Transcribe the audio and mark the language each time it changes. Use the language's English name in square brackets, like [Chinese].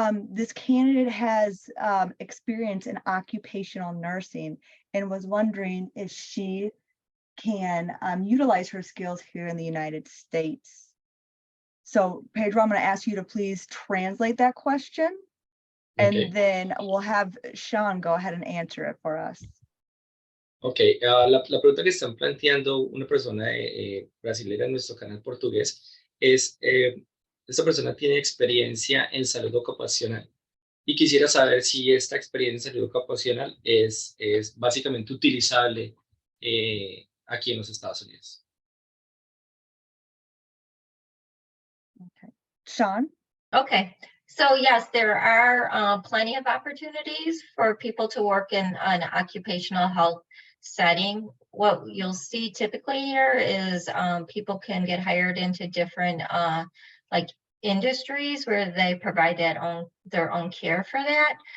[English] This candidate has experience in occupational nursing and was wondering if she can utilize her skills here in the United States. So Pedro, I'm going to ask you to please translate that question, and Okay. then we'll have Sean go ahead and answer it for us. [Spanish] Ok, la pregunta que están planteando una persona brasileña en nuestro canal portugués es, esta persona tiene experiencia en salud ocupacional y quisiera saber si esta experiencia en salud ocupacional es básicamente utilizable aquí en los Estados Unidos. [English] Okay. Sean? Okay, so yes, there are plenty of opportunities for people to work in an occupational health setting. What you'll see typically here is people can get hired into different like industries where they provide their own care for that.